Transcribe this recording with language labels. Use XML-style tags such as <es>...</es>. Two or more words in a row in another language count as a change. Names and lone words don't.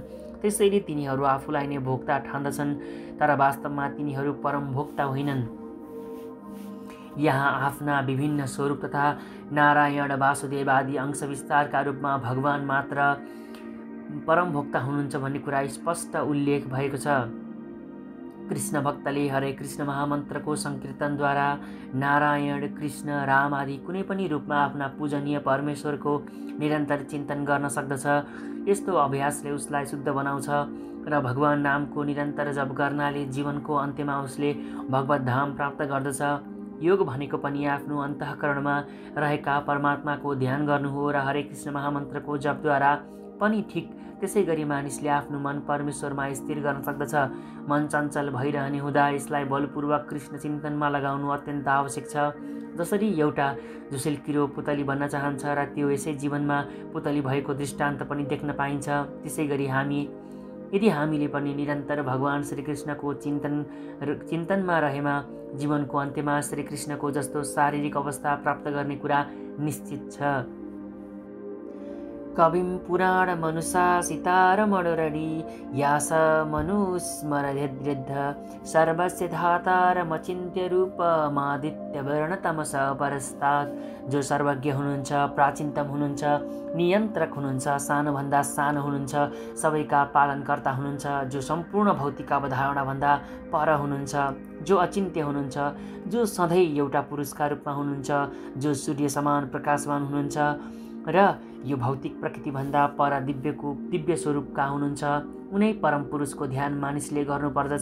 <ne>त्यसैले तिनीहरू आफूलाई नै भोक्ता ठान्दछन्, तर वास्तवमा तिनीहरू परम भोक्ता होइनन्। यहाँ आफ्ना विभिन्न स्वरूप तथा नारायण, वासुदेव आदि अंश विस्तारका रूपमा भगवान मात्र परम भोक्ता हुनुहुन्छ भन्ने कुरा स्पष्ट उल्लेख भएको छ। कृष्ण भक्तले हरे कृष्ण महामन्त्रको सङ्कीर्तनद्वारा नारायण, कृष्ण, राम आदि कुनै पनि रूपमा आफ्ना पूजनीय परमेश्वरको निरन्तर चिन्तन गर्न सक्दछ। यस्तो अभ्यासले उसलाई शुद्ध बनाउँछ र भगवान नामको निरन्तर जप गर्नाले जीवनको अन्त्यमा उसले भगवत धाम प्राप्त गर्दछ। योग भनेको पनि आफ्नो अन्तःकरणमा रहेका परमात्माको ध्यान गर्नु हो र हरे कृष्ण महामन्त्रको जपद्वारा पनि ठिक त्यसै गरी मानिसले आफ्नो मन परमेश्वरमा स्थिर गर्न सक्दछ। मन चञ्चल भइरहने हुँदा यसलाई बलपूर्वक कृष्ण चिन्तनमा लगाउनु अत्यन्त आवश्यक छ। जसरी एउटा झुसेल किरो पुतली बन्न चाहन्छ र त्यो यसै जीवनमा पुतली भएको दृष्टान्त पनि देख्न पाइन्छ, त्यसै गरी यदि हामीले पनि निरन्तर भगवान श्रीकृष्णको चिन्तनमा रहेमा जीवनको अन्त्यमा श्रीकृष्णको जस्तो शारीरिक अवस्था प्राप्त गर्ने कुरा निश्चित छ।</ne> <sa>कविं पुराण मनुशासितार मनोरणी यास मनुस्मरद्यद्ध सर्वस्य धातारमचिन्त्य रूपमादित्य वर्ण तमस परस्तात्।</sa> <ne>जो सर्वज्ञ हुनुहुन्छ, प्राचीनतम हुनुहुन्छ, नियन्त्रक हुनुहुन्छ, सानोभन्दा सानो हुनुहुन्छ, सबैका पालनकर्ता हुनुहुन्छ, जो सम्पूर्ण भौतिक अवधारणाभन्दा पर हुनुहुन्छ, जो अचिन्त्य हुनुहुन्छ, जो सधैँ एउटा पुरुषका रूपमा हुनुहुन्छ, जो सूर्य समान प्रकाशवान हुनुहुन्छ र यो भौतिक प्रकृतिभन्दा पर दिव्य स्वरूपका हुनुहुन्छ, उनै परम पुरुषको ध्यान मानिसले गर्नुपर्दछ।</ne>